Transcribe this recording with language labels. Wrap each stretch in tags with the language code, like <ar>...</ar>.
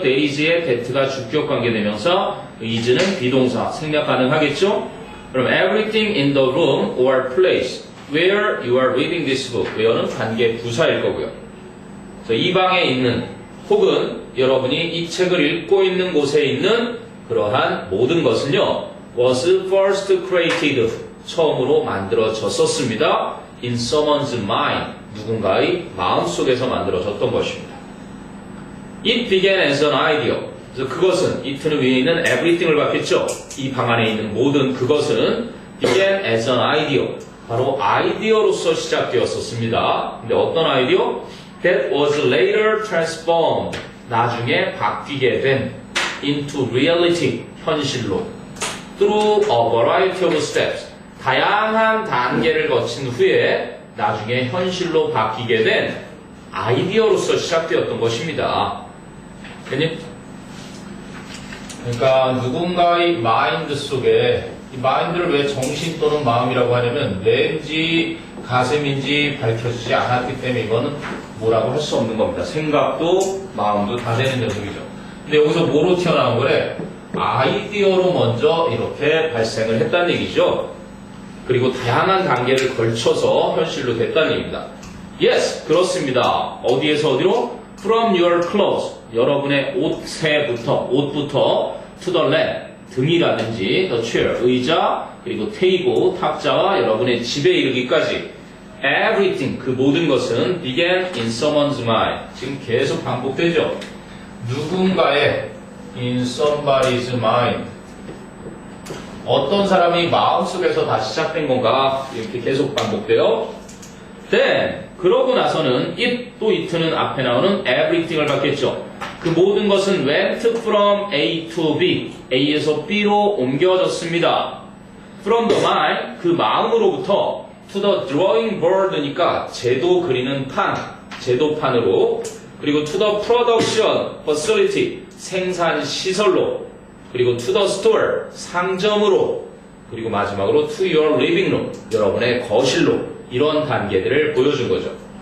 <ko>there is의 that가 주격 관계대명사 is는 비동사 생략 가능하겠죠? 그럼</ko> <en>everything in the room or place where you are reading this book</en> <ko>where는 관계 부사일 거고요. 이 방에 있는 혹은 여러분이 이 책을 읽고 있는 곳에 있는 그러한 모든 것은요</ko> <en>was first created</en> <ko>처음으로 만들어졌었습니다.</ko> <en>in someone's mind</en> <ko>누군가의 마음속에서 만들어졌던 것입니다.</ko> <en>It began as an idea.</en> <ko>그래서 그것은 it는 위에 있는 everything을 받겠죠. 이 방 안에 있는 모든 그것은</ko> <en>began as an idea.</en> <ko>바로 아이디어로서 시작되었었습니다. 근데 어떤 아이디어?</ko> <en>That was later transformed.</en> <ko>나중에 바뀌게 된</ko> <en>into reality.</en> <ko>현실로.</ko> <en>Through a variety of steps.</en> <ko>다양한 단계를 거친 후에 나중에 현실로 바뀌게 된 아이디어로서 시작되었던 것입니다. 그러니까 누군가의 마인드 속에 이 마인드를 왜 정신 또는 마음이라고 하냐면 뇌인지 가슴인지 밝혀지지 않았기 때문에 이거는 뭐라고 할 수 없는 겁니다. 생각도 마음도 다 되는 녀석이죠. 근데 여기서 뭐로 튀어나온 거래? 아이디어로 먼저 이렇게 발생을 했다는 얘기죠. 그리고 다양한 단계를 걸쳐서 현실로 됐다는 얘기입니다. Yes, 그렇습니다. 어디에서 어디로?</ko> <en>From your clothes.</en> <ko>여러분의 옷부터</ko> <en>to the lamp.</en> <ko>등이라든지 the chair, 의자, 그리고 테이블, 탁자와 여러분의 집에 이르기까지 everything, 그 모든 것은</ko> <en>began in someone's mind.</en> <ko>지금 계속 반복되죠. 누군가의</ko> <en>in somebody's mind.</en> <ko>어떤 사람이 마음속에서 다 시작된 건가 이렇게 계속 반복돼요. Then 그러고 나서는 it는 앞에 나오는 everything을 받겠죠. 그 모든 것은</ko> <en>went from A to B,</en> <ko>A에서 B로 옮겨졌습니다.</ko> <en>From the mind,</en> <ko>그 마음으로부터</ko> <en>to the drawing board</en> <ko>니까 제도 그리는 판, 제도판으로 그리고</ko> <en>to the production facility,</en> <ko>생산 시설로 그리고</ko> <en>to the store,</en> <ko>상점으로 그리고 마지막으로</ko> <en>to your living room,</en> <ko>여러분의 거실로 이런 단계들을 보여준 거죠.</ko>